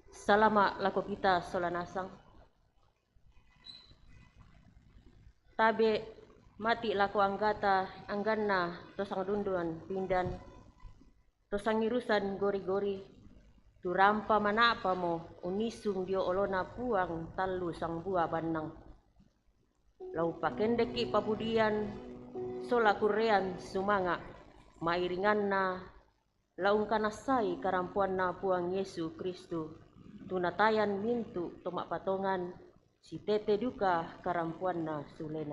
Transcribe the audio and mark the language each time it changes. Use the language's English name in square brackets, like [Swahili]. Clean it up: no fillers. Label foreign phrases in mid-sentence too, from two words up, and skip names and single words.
[Toraja-Sa'dan] salama lako kita solanasang. Tabe mati lako angganna tosang dunduan pindan, tosang irusan gori-gori, turampa manapa mo unisung dio olona puang talu sang buah banang. Lau pakendeki pabudian sola kurean sumanga, mairinganna laung kanasai karampuan na puang Yesu Kristu, tunatayan mintu tomak patongan, si tete duka karampuan na sulena.